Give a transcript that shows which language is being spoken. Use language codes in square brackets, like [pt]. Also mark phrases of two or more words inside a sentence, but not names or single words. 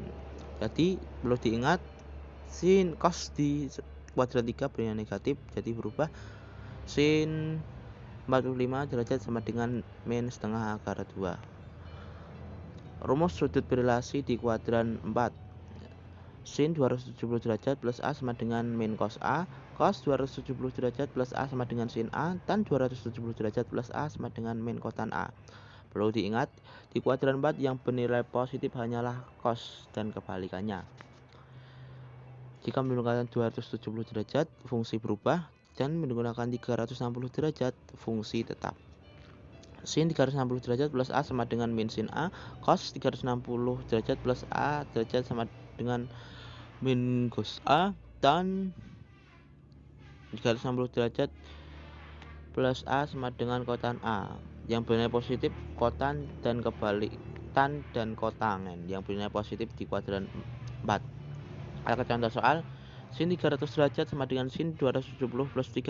[id] Jadi perlu diingat, sin cos di kuadran 3 bernilai negatif, jadi berubah. Sin 45 derajat sama dengan min setengah akar 2. Rumus sudut berelasi di kuadran 4. Sin 270 derajat plus A sama dengan min cos A. Cos 270 derajat plus A sama dengan sin A. Tan 270 derajat plus A sama dengan min kotan A. Perlu diingat, di kuadran 4 yang bernilai positif hanyalah cos dan kebalikannya. Jika menggunakan 270 derajat, fungsi berubah, dan menggunakan 360 derajat, fungsi tetap. Sin 360 derajat plus A sama dengan min sin A. Cos 360 derajat plus A derajat sama dengan min cos A. Tan 360 derajat plus A sama dengan kotan A. Yang bernilai positif kotan dan kebalik tan dan kotangen yang bernilai positif di kuadran 4. Ada contoh soal. Sin 300 derajat sama dengan sin 270 plus 30.